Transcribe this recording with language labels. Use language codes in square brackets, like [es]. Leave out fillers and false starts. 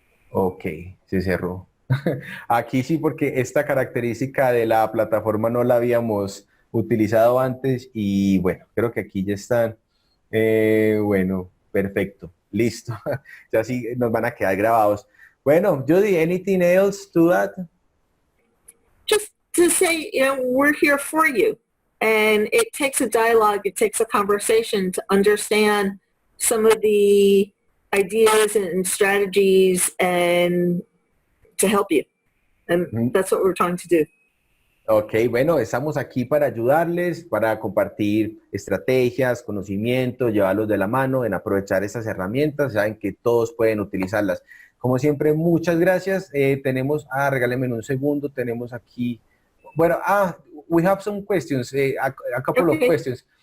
[es] Ok, se cerró. Aquí sí, porque esta característica de la plataforma no la habíamos utilizado antes, y bueno, creo que aquí ya están. Bueno, perfecto, listo. Ya sí nos van a quedar grabados. Bueno, [en] Judy, anything else to add? Just to say, we're here for you. And it takes a dialogue, it takes a conversation to understand some of the ideas and strategies and to help you. And that's what we're trying to do. [es] Ok, bueno, estamos aquí para ayudarles, para compartir estrategias, conocimientos, llevarlos de la mano, en aprovechar estas herramientas. Saben que todos pueden utilizarlas. Como siempre, muchas gracias. Regálenme un segundo, tenemos aquí, bueno, [en] we have some questions, a couple of questions.